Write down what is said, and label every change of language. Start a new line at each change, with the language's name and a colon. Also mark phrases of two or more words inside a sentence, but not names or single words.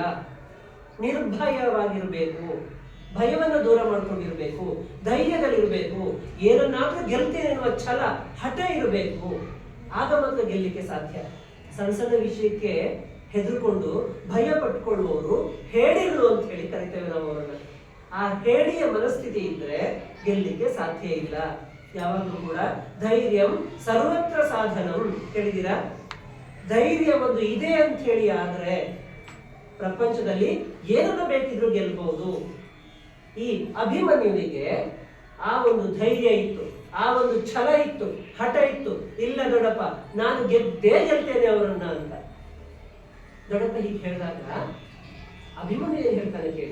Kannada: ನಿರ್ಭಯವಾಗಿರಬೇಕು, ಭಯವನ್ನು ದೂರ ಮಾಡ್ಕೊಂಡಿರ್ಬೇಕು, ಧೈರ್ಯದಲ್ಲಿರಬೇಕು, ಏನನ್ನಾದ್ರೂ ಗೆಲ್ತೇನೆ ಎನ್ನುವ ಛಲ, ಹಠ ಇರಬೇಕು. ಆಗ ಮಾತ್ರ ಗೆಲ್ಲಿಕ್ಕೆ ಸಾಧ್ಯ. ಸಣ್ಣ ಸಣ್ಣ ವಿಷಯಕ್ಕೆ ಹೆದರ್ಕೊಂಡು ಭಯ ಪಟ್ಕೊಳ್ಳುವವರು ಹೇಡಿಗಳು ಅಂತ ಹೇಳಿ ಕರಿತೇವೆ ನಾವು ಅವರನ್ನ. ಆ ಹೇಡಿಯ ಮನಸ್ಥಿತಿ ಇದ್ರೆ ಗೆಲ್ಲಿಕ್ಕೆ ಸಾಧ್ಯ ಇಲ್ಲ. ಯಾವಾಗಲೂ ಕೂಡ
Sanskrit: ಧೈರ್ಯಂ ಸರ್ವತ್ರ ಸಾಧನಂ,
Kannada: ಹೇಳಿದಿರಾ? ಧೈರ್ಯ ಒಂದು ಇದೆ ಅಂತ ಹೇಳಿ ಆದ್ರೆ ಪ್ರಪಂಚದಲ್ಲಿ ಏನನ್ನ ಬೇಕಿದ್ರು ಗೆಲ್ಬಹುದು. ಈ ಅಭಿಮನ್ಯುವಿಗೆ ಆ ಒಂದು ಧೈರ್ಯ ಇತ್ತು, ಆ ಒಂದು ಛಲ ಇತ್ತು, ಹಠ ಇತ್ತು. ಇಲ್ಲ ದೊಡ್ಡಪ್ಪ, ನಾನು ಗೆದ್ದೇ ಗೆಲ್ತೇನೆ ಅವರನ್ನ ಅಂತ ದೊಡ್ಡಪ್ಪ ಹೀಗೆ ಹೇಳಿದಾಗ ಅಭಿಮನ್ಯು ಏನ್ ಹೇಳ್ತಾನೆ ಕೇಳಿ.